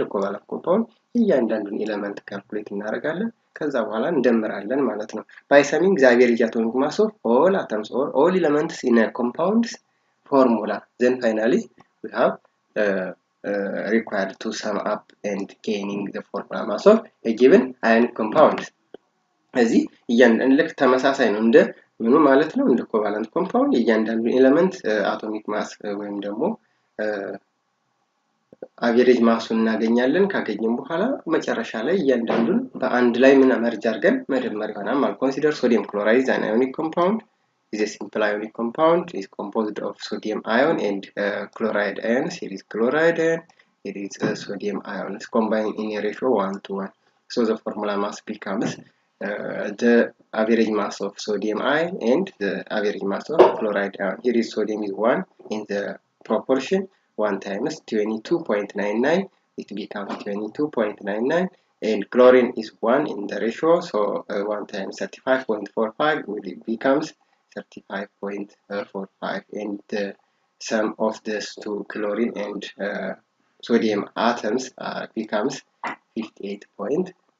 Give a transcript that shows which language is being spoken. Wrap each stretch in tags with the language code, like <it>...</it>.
<en>In the covalent compound እያንዳንዱን ኤሌመንት ካልኩሌት እናደርጋለን ከዛ በኋላ እንደምራለን ማለት ነው by summing the average atomic mass of all atoms or all elements in a compound's formula. Then finally we have required to sum up and gaining the formula mass of a given ionic compound.</en> <am>እዚህ እያንዳንዱ ልክ ተመሳሳይ ነው እንደ ምኑ ማለት ነው እንደ ኮቫለንት ኮምፓውንድ እያንዳንዱ ኤሌመንት አቶሚክ ማስ ወይም ደግሞ አቨሬጅ ማሱን እናገኛለን ካገኘን በኋላ መጨረሻ ላይ እያንዳንዱን በአንድ ላይ ምን መርጅ አድርገን መደመር ይሆናል ማለት consider sodium chloride an ionic compound is a simple ionic compound is composed of sodium ion and chloride ions.</am> <en>Here is chloride ion, here is sodium ions combined in a ratio 1:1. So the formula mass becomes the average mass of sodium ion and the average mass of chloride ion. Here is sodium is 1 in the proportion 1 times 22.99, it becomes 22.99, and chlorine is 1 in the ratio, so 1 times 35.45 it becomes 35.45, and the sum of these two chlorine and sodium atoms becomes 58.44.</en>